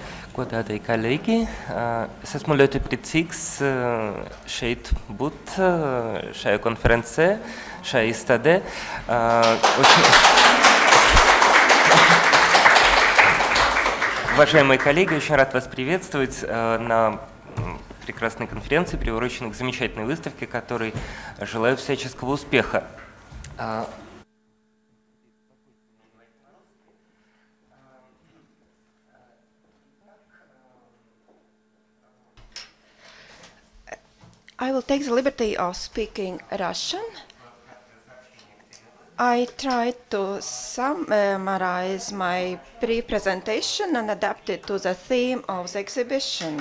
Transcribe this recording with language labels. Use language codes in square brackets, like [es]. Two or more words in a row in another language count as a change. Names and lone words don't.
[lv] Godātie kolēģi, es esmu ļoti priecīgs šeit būt šajā konferencē, šajā izstādē. [ru] Уважаемые коллеги, очень рад вас приветствовать на прекрасной конференции, приуроченной к замечательной выставке, которой желаю всяческого успеха. [en] I will take the liberty of speaking Russian. I tried to summarize my pre-presentation and adapt it to the theme of the exhibition.